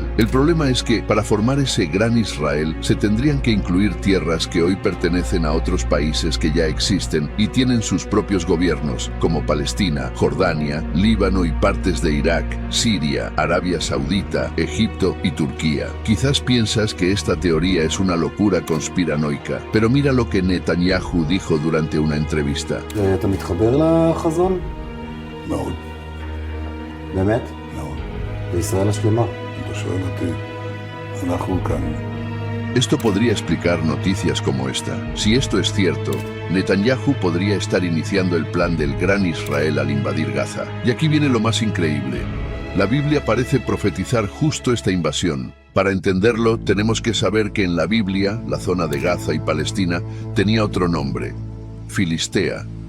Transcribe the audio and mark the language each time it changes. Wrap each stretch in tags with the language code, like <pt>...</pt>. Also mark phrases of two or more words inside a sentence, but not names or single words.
<es>El problema es que, para formar ese Gran Israel, se tendrían que incluir tierras que hoy pertenecen a otros países que ya existen y tienen sus propios gobiernos, como Palestina, Jordania, Líbano y partes de Irak, Siria, Arabia Saudita, Egipto y Turquía. Quizás piensas que esta teoría es una locura conspiranoica, pero mira lo que Netanyahu dijo durante una entrevista.</es> <he>אתה מתחבר לחזון? מאוד, באמת? מאוד. לישראל השלמה. אתה שואל אותי, אנחנו כאן.</he> <es>Esto podría explicar noticias como esta. Si esto es cierto, Netanyahu podría estar iniciando el plan del Gran Israel al invadir Gaza. Y aquí viene lo más increíble. La Biblia parece profetizar justo esta invasión. Para entenderlo, tenemos que saber que en la Biblia, la zona de Gaza y Palestina tenía otro nombre: Filistea.</es>